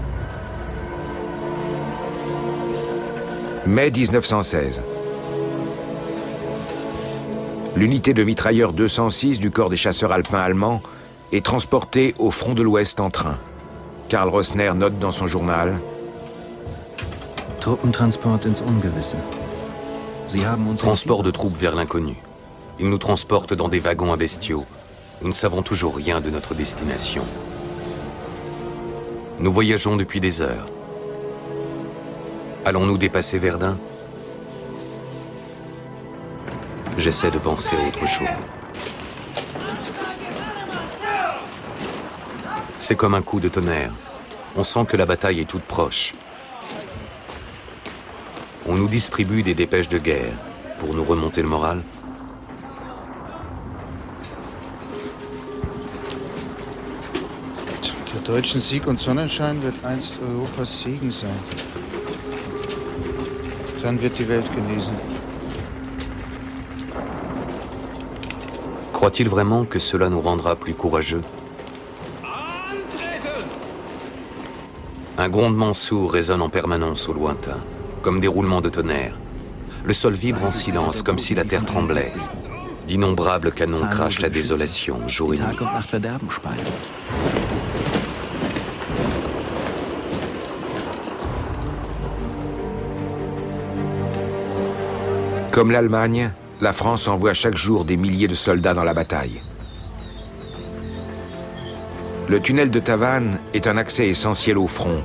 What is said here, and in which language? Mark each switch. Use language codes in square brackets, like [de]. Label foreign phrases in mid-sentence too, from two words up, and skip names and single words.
[fr] Mai 1916. L'unité de mitrailleurs 206 du corps des chasseurs alpins allemands est transportée au front de l'Ouest en train. Karl Rossner note dans son journal: [de] Truppentransport ins Ungewisse. Sie haben uns [fr] Transport de troupes vers l'inconnu. Ils nous transportent dans des wagons à bestiaux. Nous ne savons toujours rien de notre destination. Nous voyageons depuis des heures. Allons-nous dépasser Verdun? J'essaie de penser à autre chose. C'est comme un coup de tonnerre. On sent que la bataille est toute proche. On nous distribue des dépêches de guerre pour nous remonter le moral. [de] Der deutschen Sieg und Sonnenschein wird einst Europas Segen sein. Dann wird die Welt genesen. [fr] Croit-il vraiment que cela nous rendra plus courageux? Un grondement sourd résonne en permanence au lointain, comme des roulements de tonnerre. Le sol vibre en silence, comme si la terre tremblait. D'innombrables canons crachent la désolation, jour et nuit. [de] Tag und Nacht Verderben speien. [fr] Comme l'Allemagne, la France envoie chaque jour des milliers de soldats dans la bataille. Le tunnel de Tavannes est un accès essentiel au front.